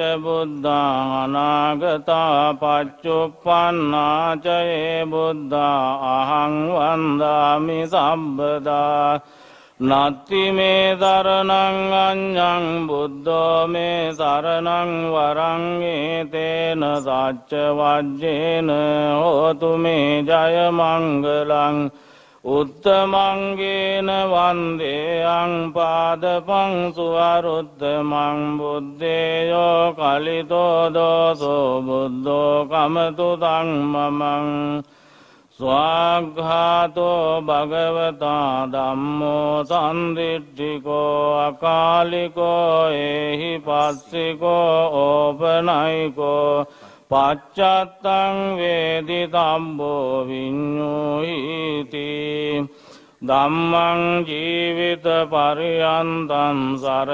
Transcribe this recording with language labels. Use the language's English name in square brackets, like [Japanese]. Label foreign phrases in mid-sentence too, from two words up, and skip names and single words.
[Pali] බුද්ධං අනාගතා පච්චුප්පන්නාච යේ බුද්ධා අහං වන්දාමි සම්බදා නත්ති මේ සරණං අඤ්ඤං බුද්ධෝ මේ සරණං වරං ඒතේන සච්ච වජ්ජේන හෝතු මේ ජය මංගලං උත්තමංගේන වන්දේයං පාදපං සුවරුත්තමං බුද්දේයෝ කලිතෝ දෝසෝ බුද්ධෝ කමතු ධම්මමං ස්වාග්ඝාතෝ භගවතා ධම්මෝ සම්දිට්ඨිකෝ අකාලිකෝ ඒහි පස්සිකෝ ඕපනයිකෝ පච්චත්තං වේදි තම්බෝ විඤ්ඤෝහිති ධම්මං ජීවිත පරියන්තං